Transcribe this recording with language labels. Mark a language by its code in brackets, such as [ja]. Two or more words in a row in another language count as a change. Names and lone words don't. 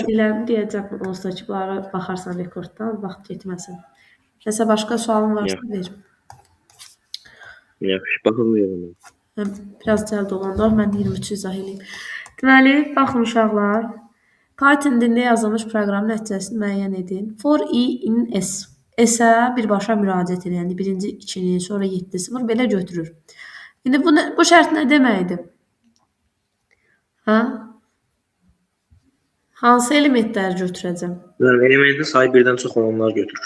[az] elədiklərimi deyəcəm, onsuz ki, bunlara baxarsan rekorddan, vaxt getməsin. Nəsə başqa sualın varsa ver. Yaxşı, baxılmıyorum. Biraz cəld olanda mən 23-ü izah eləyim. Deməli, baxın uşaqlar. Python dilində yazılmış proqramın nəticəsini müəyyən edin. [en] For i in s. [az] S-ə birbaşa müraciət edin. Yəni birinci 2-ni, sonra 7, 0 belə götürür. İndi bu şərt nə deməkdir? Hə? Hansı elementləri götürəcəm? Elementi sayı birdən çox olanlar götürür.